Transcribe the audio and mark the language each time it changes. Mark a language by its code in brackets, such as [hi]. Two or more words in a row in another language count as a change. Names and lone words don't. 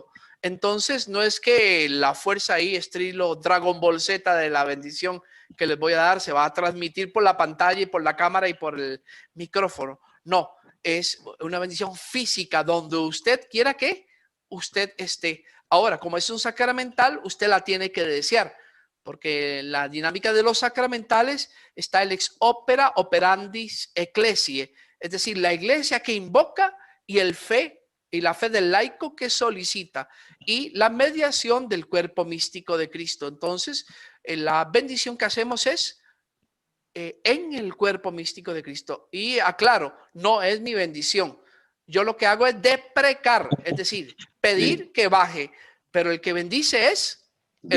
[es] Entonces, no es que la fuerza ahí, estilo Dragon Ball Z de la bendición que les voy a dar, se va a transmitir por la pantalla y por la cámara y por el micrófono. No, es una bendición física donde usted quiera que usted esté. Ahora, como es un sacramental, usted la tiene que desear, porque la dinámica de los sacramentales está el [la] ex opera operandis ecclesiae, [es] es decir, la iglesia que invoca y el fe y la fe del laico que solicita y la mediación del cuerpo místico de Cristo. Entonces, la bendición que hacemos es en el cuerpo místico de Cristo. Y aclaro, no es mi bendición. Yo lo que hago es deprecar, es decir, pedir que baje, pero el que bendice es el